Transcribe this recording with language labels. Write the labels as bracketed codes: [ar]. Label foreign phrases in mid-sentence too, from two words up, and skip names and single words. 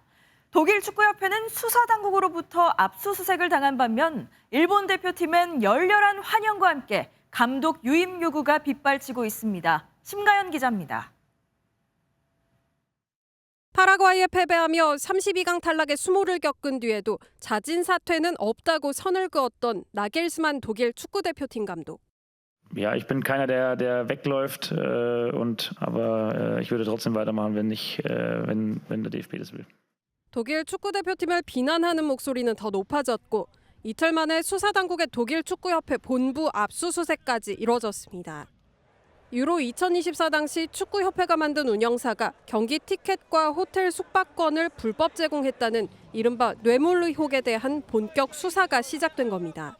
[ko] 독일 축구협회는 수사당국으로부터 압수수색을 당한 반면 일본 대표팀은 열렬한 환영과 함께 감독 유임 요구가 빗발치고 있습니다. 심가연 기자입니다. 파라과이에 패배하며 32강 탈락의 수모를 겪은 뒤에도 자진 사퇴는 없다고 선을 그었던 나겔스만 독일 축구대표팀 감독. [de] Ja, ich bin keiner, der wegläuft, aber ich würde trotzdem weitermachen, wenn der DFB das will. [ko] 독일 축구대표팀을 비난하는 목소리는 더 높아졌고 이틀 만에 수사당국의 독일 축구협회 본부 압수수색까지 이뤄졌습니다. 유로 2024 당시 축구협회가 만든 운영사가 경기 티켓과 호텔 숙박권을 불법 제공했다는 이른바 뇌물 의혹에 대한 본격 수사가 시작된 겁니다.